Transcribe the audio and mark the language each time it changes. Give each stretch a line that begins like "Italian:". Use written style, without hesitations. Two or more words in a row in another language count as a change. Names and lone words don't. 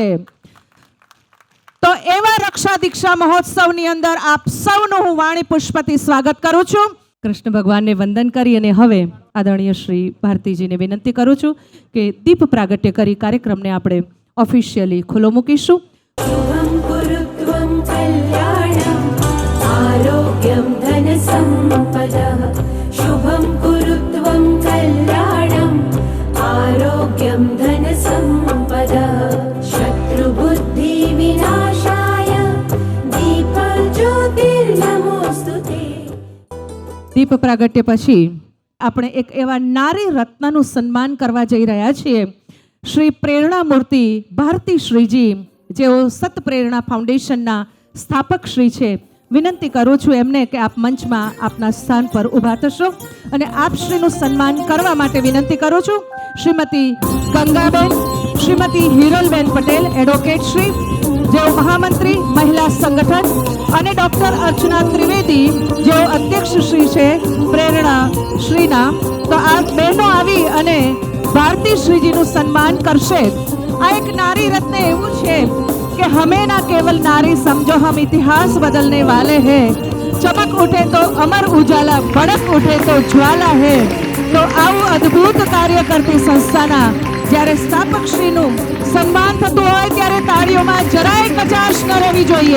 Gujarati: તો એવા રક્ષા દીક્ષા મહોત્સવની અંદર આપ સૌનું હું વાણી પુષ્પથી સ્વાગત કરું છું. કૃષ્ણ ભગવાનને વંદન કરી અને હવે આદરણીય શ્રી ભારતીજીને વિનંતી કરું છું કે દીપ પ્રાગટ્ય કરી કાર્યક્રમને આપણે ઓફિશિયલી ખુલ્લો મૂકીશું.
Sanskrit: शुभं कुरुत्वं कल्याणम् आरोग्यं धनसम्पदः शुभं कुरुत्वं कल्याणम् आरोग्यं धनसम्पदः शत्रुबुद्धिविनाशाय दीपज्योतिर्नमोऽस्तुते.
Gujarati: દીપ પ્રાગટ્ય પછી આપણે એક એવા નારી રત્નનું સન્માન કરવા જઈ રહ્યા છીએ. શ્રી પ્રેરણા મૂર્તિ ભારતી શ્રીજી, જેઓ સત પ્રેરણા ફાઉન્ડેશનના સ્થાપક શ્રી છે. વિનંતી કરું છું એમને કે આપ મંચમાં આપના સ્થાન પર ઊભા થશો અને આપ શ્રીનું સન્માન કરવા માટે વિનંતી કરું છું. શ્રીમતી ગંગાબેન, શ્રીમતી હિરલબેન પટેલ એડવોકેટ શ્રી, જેઓ મહામંત્રી મહિલા સંગઠન, અને ડોક્ટર અર્ચના ત્રિવેદી, જેઓ અધ્યક્ષ શ્રી છે પ્રેરણા શ્રીના. તો આ બહેનો આવી અને ભારતી શ્રીજીનું સન્માન કરશે. આ એક નારી રત્ન એવું છે
Hindi: कि हमें ना केवल नारी समझो हम इतिहास बदलने वाले हैं. चमक उठे तो अमर उजाला, भड़क उठे तो ज्वाला है.
Gujarati: तो આવું અદ્ભુત કાર્ય કરતી સંસ્થાના જ્યારે સ્થાપક શ્રીનું સન્માન થતું હોય ત્યારે તાળીઓમાં જરાય કચાશ ન રહેવી જોઈએ.